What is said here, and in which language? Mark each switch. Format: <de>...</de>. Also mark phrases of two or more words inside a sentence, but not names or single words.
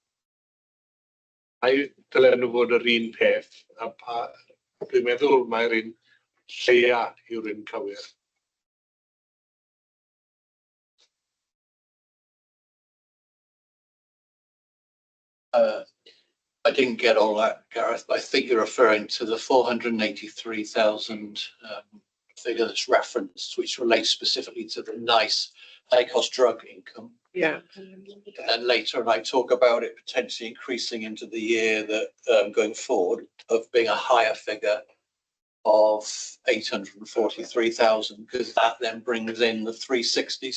<cy>Ai dylen nhw fod yr un peth, a dwi'n meddwl mae'r un lleia yw'r un cywir.</cy> <en>I didn't get all that, Gareth, but I think you're referring to the 483,000 figure that's referenced, which relates specifically to the NICE high-cost drug income. Yeah. And then later, and I talk about it potentially increasing into the year that going forward of being a higher figure of 843,000, because that then brings in the 360.</en>